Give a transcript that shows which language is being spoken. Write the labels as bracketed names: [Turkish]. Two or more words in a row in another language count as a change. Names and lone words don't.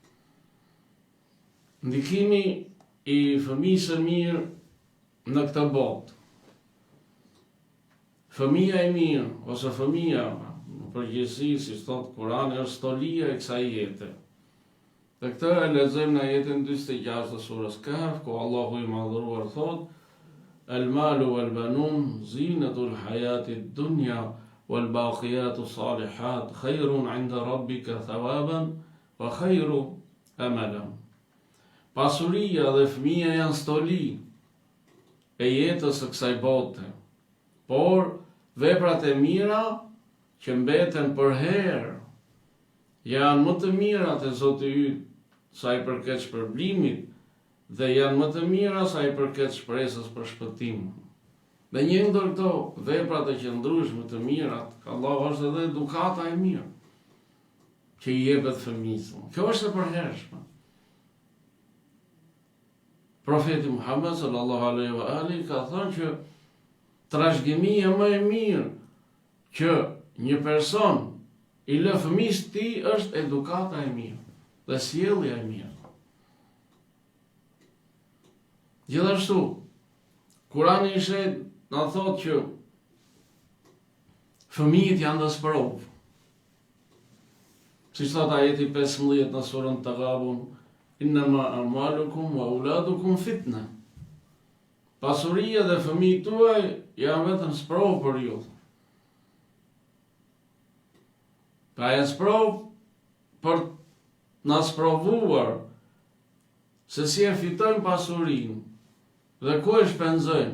[Albanian] Ndikimi i fëmijës së mirë në këtë botë. Fëmija e mirë, ose fëmija, në përgjithësi, si thot Kurani, është stolia e kësaj jete. Dhe këtë e lexojmë në ajetin 46 të surës Kahf, ku Allahu i madhëruar thot: [Arabic] المال والبنون زينة الحياة الدنيا والباقيات الصالحات خير عند ربك ثوابا وخير أملا. [Albanian] Pasuria dhe fëmia janë stoli e jetës së kësaj bote, por veprat e mira që mbeten për herë janë më të mira te Zoti yt sa i përket shpërblimit, dhe janë më të mira sa i përket shpresës për shpëtim. Dhe një ndër këto veprat e qëndrueshme të mirat, ka Allahu, është edhe edukata e mirë që i jepet fëmijës. Kjo është e përhershme. Profeti Muhammed [Arabic] صلى الله عليه وآله [Albanian] ka thënë që trashëgimia më e mirë që një person i lë fëmijës të tij është edukata e mirë dhe sjellja e mirë. Gjithashtu, Kurani i shenjtë na thotë që fëmijët janë dëshpërovë. Siç thot ajeti 15 në surën Taghabun: [Arabic] إنما أموالكم وأولادكم فتنة. [Albanian] Pasuria dhe fëmijët tuaj janë vetëm sprovë për ju. Pra janë sprovë për na sprovuar se si e fitojmë pasurinë dhe ku e shpenzojmë.